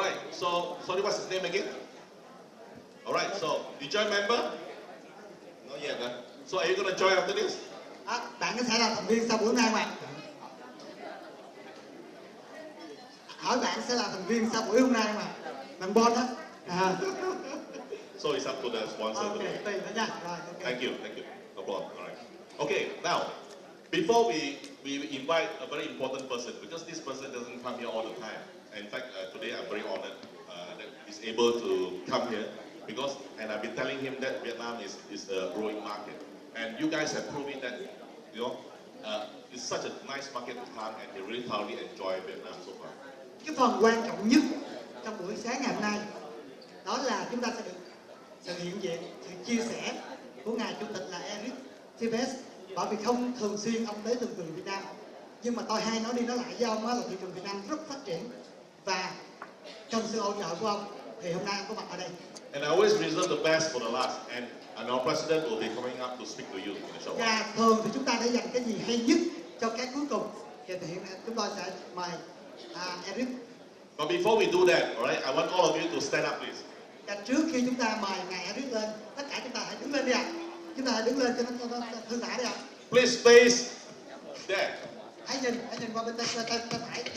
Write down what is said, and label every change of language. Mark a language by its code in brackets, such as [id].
[en] So, sorry, what's his name again? All right, so you join member? Not yet, huh? So are you going to join after this? [vi] Bạn có thể là thành viên sau buổi hôm nay mà. Hỏi bạn sẽ là thành viên sau buổi hôm nay mà. Bạn Bon đó. [en] So it's up to the sponsor. [vi] Okay, tùy thôi nha. Rồi, okay. [en] Thank you. No problem. All right. Okay, now, before we invite a very important person, because this person doesn't come here all the time. In fact, today I'm very honored that he's able to come here because, and I've been telling him that Vietnam is a growing market, and you guys have proven that, you know, it's such a nice market to come, and they really thoroughly enjoy Vietnam so far. [vi] Cái phần quan trọng nhất trong buổi sáng ngày hôm nay đó là chúng ta sẽ được sự hiện diện, sự chia sẻ của ngài chủ tịch là Eric Tibes, bởi vì không thường xuyên ông tới từ Việt Nam, nhưng mà tôi hay nói đi nói lại với ông là thị trường Việt Nam rất phát triển và trong sự hỗ trợ của ông thì hôm nay ông có mặt ở đây. [en] And I always reserve the best for the last, and our president will be coming up to speak to you in the show. [vi] Và thường thì chúng ta để dành cái gì hay nhất cho cái cuối cùng. Thì hiện nay chúng tôi sẽ mời Eric. [en] But before we do that, all right, I want all of you to stand up, please. [vi] Và trước khi chúng ta mời ngài Eric lên, tất cả chúng ta hãy đứng lên đi ạ. Chúng ta hãy đứng lên cho nó thư thả đi ạ. [en] Please face there. [vi] Hãy nhìn qua bên tay phải.